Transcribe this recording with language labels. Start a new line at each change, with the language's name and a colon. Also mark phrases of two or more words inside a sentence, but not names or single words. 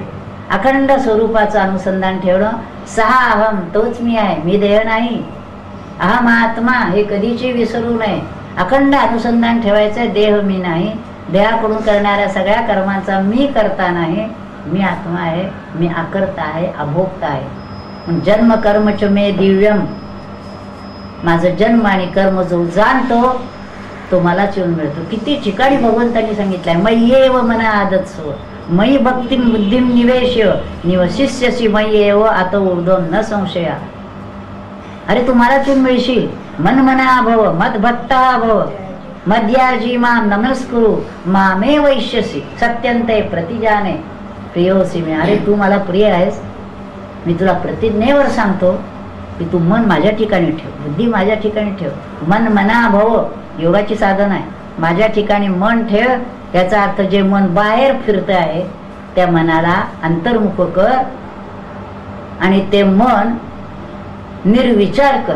Marathi: अखंड स्वरूपाचं अनुसंधान ठेवणं. 6 अहम तोच मी आहे, मी देह नाही. अहम आत्मा हे कधीची विसरू नये. अखंड अनुसंधान ठेवायचंय, देह मी नाही. देहाकडून करणाऱ्या सगळ्या कर्मांचा मी करता नाही, मी आत्मा आहे, मी आकर्ता आहे, अभोक्ता आहे.
Sanskrit: जन्म कर्म च मे दिव्यम,
Marathi: माझं जन्म आणि कर्म जो जाणतो तो मलाच येऊन मिळतो. किती ठिकाणी भगवंतांनी सांगितलंय
Sanskrit: मय्येव मना आदत्सो मयि भक्तिम बुद्धिम निवेश्य निवशिष्यसि मय्येव आत ऊर्ध्वं न संशया.
Marathi: अरे तू मलाच येऊन मिळशील.
Sanskrit: मन मना भव मद भक्ता भव मध्याजी माम नमस्कुरु मामे वैश्यसी सत्यंते प्रतिजाने प्रियोसी मे.
Marathi: अरे तू मला प्रिय आहेस, मी तुला प्रतिज्ञेवर सांगतो की तू मन माझ्या ठिकाणी ठेव, बुद्धी माझ्या ठिकाणी ठेव.
Sanskrit: मन मना भव
Marathi: योगाची साधन आहे. माझ्या ठिकाणी मन ठेव. याचा अर्थ जे मन बाहेर फिरत आहे त्या मनाला अंतर्मुख कर आणि ते मन निर्विचार कर.